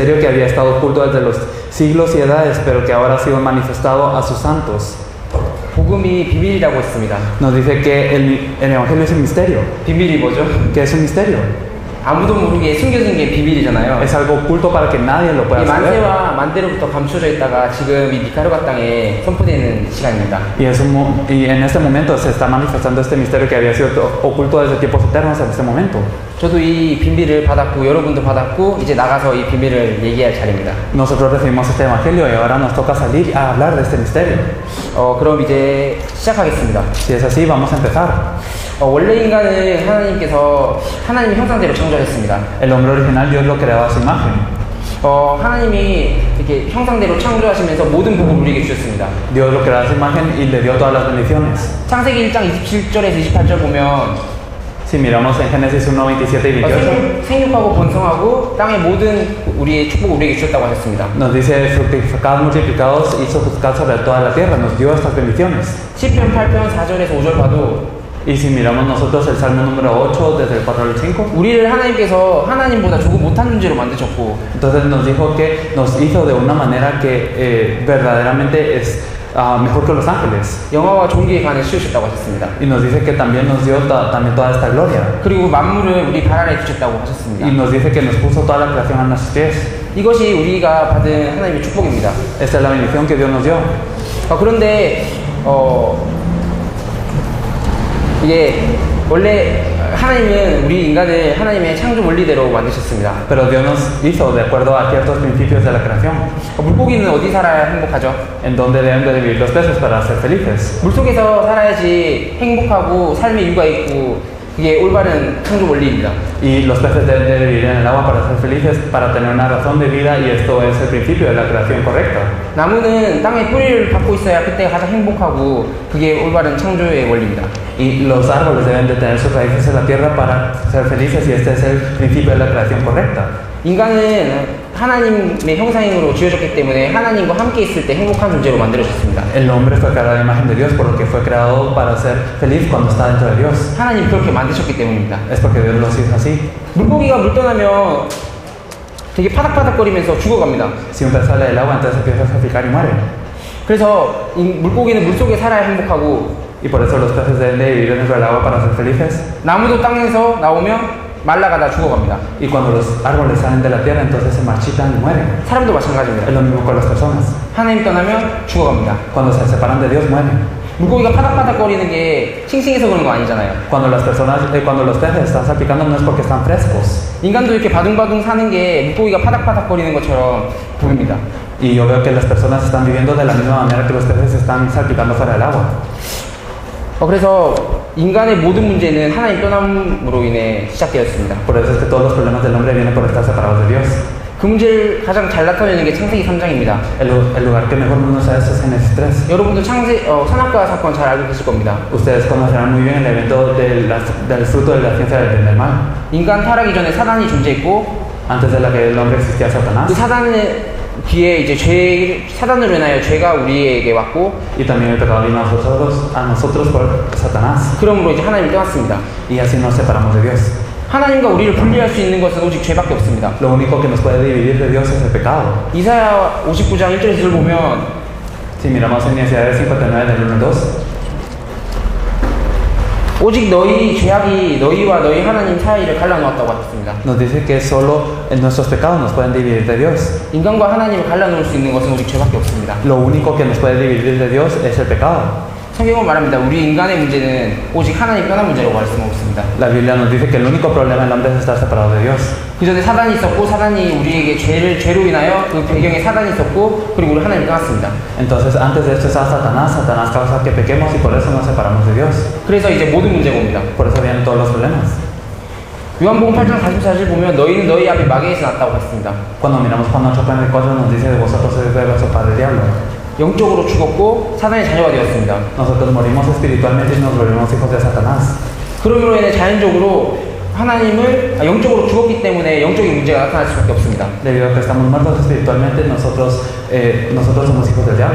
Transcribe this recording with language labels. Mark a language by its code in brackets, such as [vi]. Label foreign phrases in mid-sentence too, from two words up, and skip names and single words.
[es] que había estado oculto desde los siglos y edades, pero que ahora ha sido manifestado a sus santos. [ko] 복음이 비밀이라고 했습니다. [es] Nos dice que el Evangelio es un misterio. [ko] 비밀이 뭐죠? [es] ¿Qué es un misterio? [ko] 아무도 모르게 숨겨진 게 비밀이잖아요. [es] Es algo oculto para que nadie lo 이 pueda saber. [ko] 만세와 만대로부터 감춰져 있다가 지금 이 니카라과 땅에 선포되는 시간입니다. [es] Y en este momento se está manifestando este misterio que había sido oculto desde tiempos eternos en este momento. [ko] 저도 이 비밀을 받았고 여러분도 받았고 이제 나가서 이 비밀을 얘기할 차례입니다. [es] Nosotros recibimos este Evangelio y ahora nos toca salir a hablar de este misterio. [ko] 그럼 이제 시작하겠습니다. [es] Si es así, vamos a empezar. [ko] 원래 인간은 하나님의 형상대로 창조했습니다. [es] El hombre original Dios lo creó a su imagen. [ko] 하나님이 이렇게 형상대로 창조하시면서 모든 복을 우리에게 주셨습니다. [es] Dios lo creó a su imagen y le dio todas las bendiciones. [ko] 창세기 1장 27절에서 28절 보면 [es] Si miramos en Génesis 1, 27 y 28, [ko] 생육하고 번성하고 땅의 모든 우리의 축복을 우리에게 주셨다고 하셨습니다. [es] nos dice fructificados, multiplicados y sojuzgados sobre toda la tierra. Nos dio estas bendiciones. [ko] 10편 8편 4절에서 5절 봐도 [es] Y si miramos nosotros el Salmo número 8, desde el 4 al 5, [ko] 우리를 하나님께서 하나님보다 조금 못한 존재로 만드셨고 [es] entonces nos dijo que nos hizo de una manera que verdaderamente es mejor que los ángeles. [ko] 영화와 존귀의 간을 씌우셨다고 하셨습니다. [es] Y nos dice que también nos dio también toda esta gloria. [ko] 그리고 만물을 우리 발 아래 주셨다고 하셨습니다. [es] Y nos dice que nos puso toda la creación a nuestros pies. [ko] 이것이 우리가 받은 하나님의 축복입니다. [es] Esta es la bendición que Dios nos dio. [ko] 그런데 이게 원래 하나님은 우리 인간을 하나님의 창조 원리대로 만드셨습니다. [es] Pero Dios nos hizo de acuerdo a ciertos principios de la creación. [ko] 물고기는 어디 살아야 행복하죠? [es] En donde deben de vivir los peces para ser felices. [ko] 물속에서 살아야지 행복하고 삶의 이유가 있고 그게 올바른 창조 원리입니다. [es] Y los peces deben de vivir en el agua para ser felices, para tener una razón de vida, y esto es el principio de la creación correcta. [ko] 나무는 땅에 뿌리를 받고 있어야 그때 가장 행복하고 그게 올바른 창조의 원리입니다. [es] Y los árboles deben de tener sus raíces en la tierra para ser felices, y este es el principio de la creación correcta. [ko] 인간은 하나님의 형상으로 지어졌기 때문에 하나님과 함께 있을 때 행복한 존재로 만들어졌습니다. [es] El hombre fue creado a la imagen de Dios, por lo que fue creado para ser feliz cuando está dentro de Dios. [ko] 하나님 그렇게 만드셨기 때문입니다. [es] Es porque Dios los hizo así. [ko] 물고기가 물 떠나면 되게 파닥파닥거리면서 죽어갑니다. [es] Si un pez sale del agua, entonces empieza a salpicar y muere. [ko] 그래서 이 물고기는 물속에 살아야 행복하고 [es] Y por eso los peces deben de vivir dentro del agua para ser felices. [ko] 나무도 땅에서 나오면 말라가다 죽어갑니다. [es] Y cuando los árboles salen de la tierra, entonces se marchitan y mueren. [ko] 사람도 마찬가지입니다. [es] Es lo mismo con las personas. [ko] 하나님 떠나면 죽어갑니다. [es] Cuando se separan de Dios, mueren. [ko] 물고기가 파닥파닥거리는 게 싱싱해서 그런 거 아니잖아요. [es] Cuando los peces están salpicando, no es porque están frescos. [ko] 인간도 이렇게 바둥바둥 사는 게 물고기가 파닥파닥거리는 것처럼 보입니다. [es] Y yo veo que las personas están viviendo de la misma manera que los peces están salpicando fuera del agua. [ko] 그래서 인간의 모든 문제는 하나님 떠남으로 인해 시작되었습니다. [es] Por eso es que todos los problemas del hombre vienen por estar separados de Dios. [ko] 그 문제를 가장 잘 나타내는 게 창세기 3장입니다. [es] El lugar que mejor nos da eso es Génesis 3. [ko] 여러분도 선악과 사건 잘 알고 계실 겁니다. [es] Ustedes conocerán muy bien el evento del fruto de la ciencia del bien y del mal. [ko] 인간 타락이 전에 사단이 존재했고 [es] Antes de la que el hombre existía Satanás. [ko] 그 사단의 뒤에 이제 사단으로 인하여 죄가 우리에게 왔고 [es] Y también el pecado vino a nosotros por Satanás. [ko] 그러므로 이제 하나님을 떠났습니다. [es] Y así nos separamos de Dios. [ko] 하나님과 우리를 분리할 수 있는 것은 오직 죄밖에 없습니다. [es] Lo único que nos puede dividir de Dios es el pecado. [ko] 이사야 59장 1절에서 보면 [es] Si miramos en Isaías 59 del 1 al 2, [ko] 오직 너희 죄악이 너희와 너희 하나님 사이를 갈라놓았다고 하셨습니다. [es] nos dice que solo nuestros pecados nos pueden dividir de Dios. [ko] 인간과 하나님을 갈라놓을 수 있는 것은 오직 죄밖에 없습니다. [es] Lo único que nos puede dividir de Dios es el pecado. [ko] 성경은 말합니다. 우리 인간의 문제는 오직 하나님 떠난 문제라고 할 수는 없습니다. [es] La Biblia nos dice que el único problema del hombre es estar separado de Dios. [ko] 그 전에 사단이 있었고 사단이 우리에게 죄로 인하여 그 배경에 사단이 있었고 그리고 우리 하나님을 떠났습니다. [es] Entonces, antes de esto está Satanás. Satanás causa que pequemos y por eso nos separamos de Dios. [ko] 그래서 이제 모든 문제가 옵니다. [es] Por eso vienen todos los problemas. [ko] 요한복음 8장 44절 보면 너희는 너희 아비 마귀에서 났다고 했습니다. [es] Cuando miramos Juan 8:44 nos dice de vosotros sois de vuestro padre diablo. [ko] 영적으로 죽었고 사단의 자녀가 되었습니다. [es] Nosotros morimos espiritualmente y nos volvemos hijos de Satanás. [ko] 그러므로 인해 자연적으로 영적으로 죽었기 때문에 영적인 문제가 나타날 수밖에 없습니다. [es] Debido a que estamos muertos espiritualmente, nosotros somos hijos del diablo.